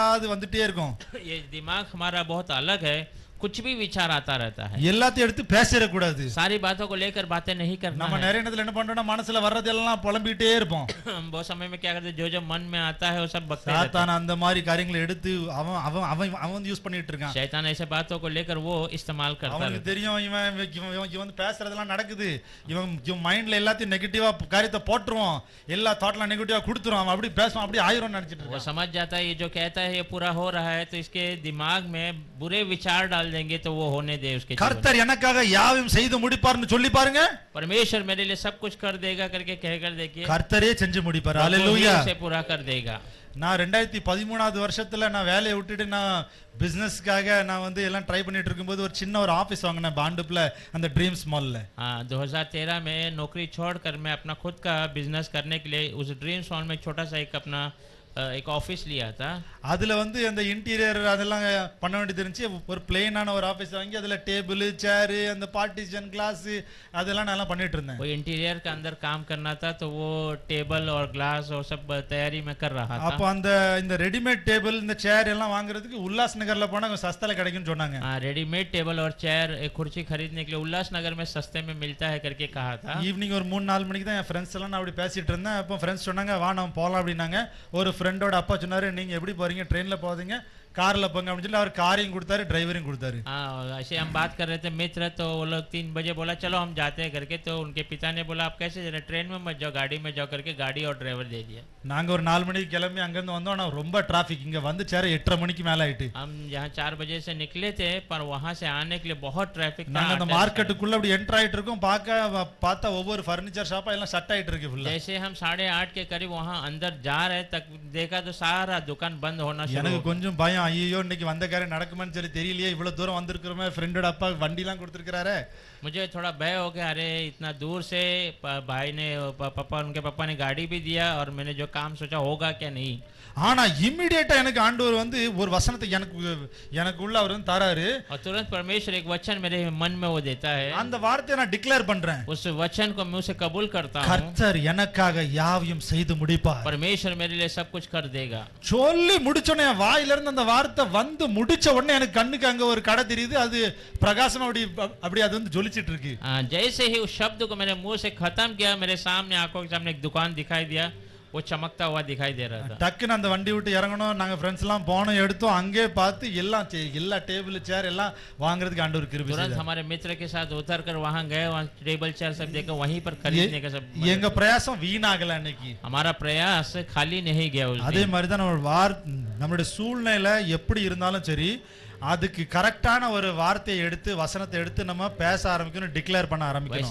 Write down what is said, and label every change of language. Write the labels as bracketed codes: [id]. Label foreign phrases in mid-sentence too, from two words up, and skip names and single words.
[hi] ये दिमाग हमारा बहुत अलग है, कुछ भी विचार आता रहता है [ta] எல்லாத்தையும் எடுத்து பேசிட கூடாது [hi] सारी बातों को लेकर बातें नहीं करना [ta] நம்ம [hi] है [ta] நிறைய நேரத்துல என்ன பண்றோம்னா மனசுல வர்றதெல்லாம் புலம்பிட்டே இருப்போம் [hi] हम बहुत समय में क्या करते हैं जो मन में आता है वो सब बकते रहते हैं [ta] சாத்தான் அந்த மாதிரி காரியங்களை எடுத்து அவன் அவன் அவன் அவன் வந்து யூஸ் பண்ணிட்டு இருக்கான் [hi] शैतान ऐसे बातों को लेकर वो इस्तेमाल करता [ta] அவனுக்கு [hi] रहता [ta] தெரியும் இவன் வந்து பேசுறதெல்லாம் நடக்குது இவன் மைண்ட்ல எல்லாத்தையும் நெகட்டிவா காரியத்தை போட்டுருவான் எல்லா தாட்லாம் நெகட்டிவா கொடுத்துருவான் அவன் அப்படி பேசுவான் அப்படி ஆயிரும் நினைச்சிட்டு [hi] है वो [ta] இருக்கான் [hi] समझ जाता है ये जो कहता है ये पूरा हो रहा है तो इसके दिमाग में बुरे विचार डाल देंगे तो वो होने दे उसके जीवन में। [ta] கர்த்தர் எனக்காக யாவையும் செய்து முடிப்பார்னு சொல்லி பாருங்க [hi] परमेश्वर मेरे लिए सब कुछ कर देगा करके कहकर देखिए [ta] கர்த்தரே செஞ்சு முடிப்பார் [hi] वो ही [ta] ஹalleluya [hi] उसे पूरा कर देगा [ta] நான் 2013வது வருஷத்துல நான் வேலையை விட்டுட்டு நான் பிசினஸ்க்காக நான் வந்து எல்லாம் ட்ரை பண்ணிட்டு இருக்கும்போது ஒரு சின்ன ஒரு ஆபீஸ் வாங்கினேன் பாண்டுப்ல அந்த ட்ரீம்ஸ் மால்ல [hi] हाँ 2013 में नौकरी छोड़कर मैं अपना खुद का बिजनेस करने के लिए उस ड्रीम्स मॉल में छोटा सा एक अपना एक ऑफिस लिया था [ta] அதுல வந்து அந்த இன்டீரியர் அதெல்லாம் பண்ண வேண்டியது இருந்துச்சு ஒரு பிளெயினான ஒரு ஆபீஸ் வாங்கி அதுல [en] table chair [ta] அந்த [en] partition glass [ta] அதெல்லாம் நான் பண்ணிட்டு இருந்தேன் [hi] वो इंटीरियर के अंदर काम करना था तो वो टेबल और ग्लास और सब तैयारी में कर रहा [ta] அப்ப [hi] था [ta] அந்த இந்த [en] readymade table [ta] இந்த சேர் எல்லாம் வாங்குறதுக்கு உல்லாஸ் நகர்ல போனா கொஞ்சம் சஸ்தால கிடைக்கும்னு சொன்னாங்க [hi] हाँ [en] readymade table [hi] और चेयर एक कुर्सी खरीदने के लिए उल्लासनगर में सस्ते में मिलता है करके कहा था [ta] ஈவினிங் ஒரு 3-4 மணிக்கு தான் என் ஃப்ரெண்ட்ஸ் எல்லாம் நான் அப்படி பேசிட்டு இருந்தேன் அப்போ ஃப்ரெண்ட்ஸ் சொன்னாங்க வா நம்ம போலாம் அப்படின்னாங்க ஒரு ஃப்ரெண்டோட அப்பா சொன்னாரு நீங்க எப்படி போறீங்க ட்ரெயின்ல போவீங்க கார்ல போங்க அப்படின்னு சொல்லி அவர் காரையும் கொடுத்தாரு டிரைவரையும் கொடுத்தாரு [hi] हाँ ऐसे हम बात कर रहे थे मित्र तो वो लोग 3 बजे बोला चलो हम जाते हैं करके तो उनके पिता ने बोला आप कैसे जरा ट्रेन में मत जाओ गाड़ी में जाओ करके गाड़ी और ड्राइवर दे दिया [ta] நாங்க ஒரு 4 மணிக்கு கிளம்பி அங்க இருந்து வந்தோம் ஆனா ரொம்ப டிராஃபிக் இங்க வந்து சேர 8:30 மணிக்கு மேல ஆயிட்டு [hi] हम यहाँ 4 बजे से निकले थे पर वहां से आने के लिए बहुत ट्रैफिक था [ta] நாங்க அந்த மார்க்கெட்டுக்குள்ள அப்படி என்டர் ஆயிட்டு இருக்கோம் பார்த்தா ஒவ்வொரு [en] furniture shop [ta] எல்லாம் ஷட் ஆயிட்டு இருக்கு ஃபுல்லா [hi] जैसे हम 8:30 के करीब वहां अंदर जा रहे तक देखा तो सारा दुकान बंद होना शुरू [ta] எனக்கு [hi] हो गया। [ta] கொஞ்சம் பயம் ஐயோ இன்னைக்கு வந்த காரியம் நடக்குமான்னு சொல்லி தெரியலையே இவ்வளவு தூரம் வந்திருக்கிறோமே ஃப்ரெண்டோட அப்பா வண்டிலாம் கொடுத்துருக்காரு [hi] मुझे थोड़ा भय हो गया अरे इतना दूर से भाई ने पापा उनके पापा ने गाड़ी भी दिया और मैंने जो काम सोचा होगा क्या नहीं [ta] ஆனா இமிடியேட்டா எனக்கு ஆண்டவர் வந்து ஒரு வசனத்தை எனக்குள்ள அவர் வந்து தராரு [hi] और तुरंत परमेश्वर एक वचन मेरे मन में वो देता है [ta] அந்த வார்த்தையை நான் டிக்ளேர் பண்றேன் [hi] उस वचन को मैं उसे कबूल करता हूँ [ta] கர்த்தர் எனக்காக யாவையும் செய்து முடிப்பார் [hi] परमेश्वर मेरे लिए सब कुछ कर देगा [ta] சொல்லி முடிச்சோடனே என் வாயில இருந்து அந்த வார்த்தை வந்து முடிச்ச உடனே எனக்கு கண்ணுக்கு அங்க ஒரு கடை தெரியுது அது பிரகாசமா அப்படி அது வந்து ஜொலிச்சிட்டு இருக்கு [hi] जैसे ही उस शब्द को मेरे मुंह से खत्म किया मेरे सामने आंखों के सामने एक दुकान दिखाई दिया वो चमकता हुआ दिखाई दे रहा था [ta] டக்குன்னு அந்த வண்டி விட்டு இறங்கணும் நாங்க ஃப்ரெண்ட்ஸ் எல்லாம் போனோம் எடுத்தோம் அங்கே பார்த்து எல்லா [en] table chair [ta] எல்லாம் வாங்குறதுக்கு ஆண்டவர் கிருபை [hi] तुरंत [ta] செய்தார் [hi] हमारे मित्र के साथ उतर कर वहां गए वहां [en] table chair [hi] सब देखकर वहीं पर खरीदने का सब [ta] எங்க பிரயாசம் வீணாகல அன்னைக்கு [hi] हमारा प्रयास खाली नहीं गया उस [ta] அதே [hi] दिन [ta] மாதிரி தான் நம்மளுடைய சூழ்நிலை எப்படி இருந்தாலும் சரி அதுக்கு கரெக்டான ஒரு வார்த்தையை எடுத்து வசனத்தை எடுத்து நம்ம பேச ஆரம்பிக்கணும் டிக்ளேர் பண்ண ஆரம்பிக்கணும்